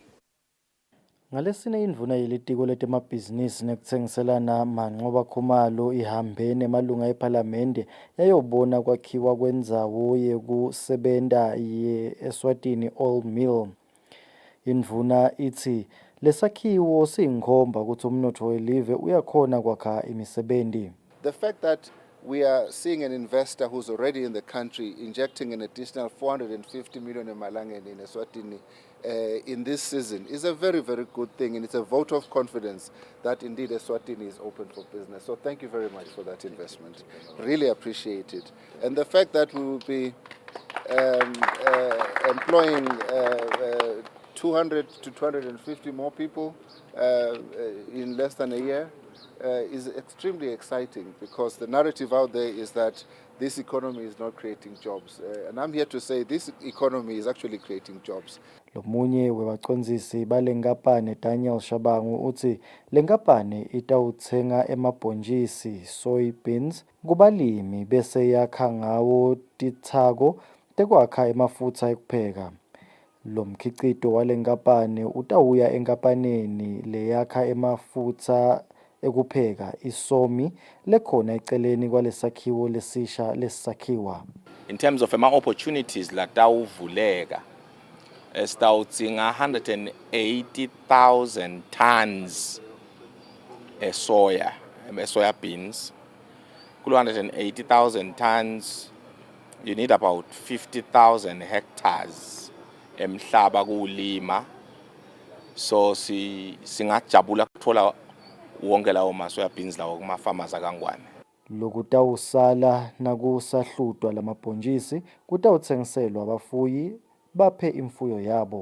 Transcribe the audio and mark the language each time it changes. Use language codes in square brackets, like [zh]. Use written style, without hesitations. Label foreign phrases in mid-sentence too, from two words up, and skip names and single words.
[ss] Ngalesine indvuna yelitiko letemabhizinisi nekuthengiselana Mancoba Khumalo ihambe nemalunga ePhalamende yayobona kwakhiwa kwendzawo yekusebenta ye-Eswatini Oil Mill. Indvuna ithi lesakhiwo siyinkhomba ukuthi umnotfo welive uyakhona kwakha imisebenti. [en] The fact that we are seeing an investor who's already in the country injecting an additional 450 million emalangeni in Eswatini in this season is a very, very good thing, and it's a vote of confidence that indeed Eswatini is open for business. So thank you very much for that investment. Really appreciate it. And the fact that we will be employing 200 to 250 more people in less than a year is extremely exciting, because the narrative out there is that this economy is not creating jobs. And I'm here to say this economy is actually creating jobs. [ss] Lomunye webacondzisi balenkapani Daniel Shabangu uthi lenkapani itawutsenga emabhontjisi soybeans kubalimi bese yakha ngawo titsako tekwakha emafutsa ekupheka. Lo mkhicito walenkapani utawuya enkampanini leyakha emafutsa ekupheka isomi lekhona eceleni kwalesakhiwo lesisha lesakhiwa. [en] In terms of opportunities [ss] latawuvuleka sitawudzinga [en] 180,000 tons soya beans. [ss] Kulo 180,000 [en] tons you need about 50,000 hectares [ss] emhlaba kulima, so singajabula kuthola wonke lawo masoya beans lawo kuma farmers akangwane. Lokutawusala nakusahlutwa lamabhontjisi kutawutsengiselwa abafuyi baphe imfuyo yabo.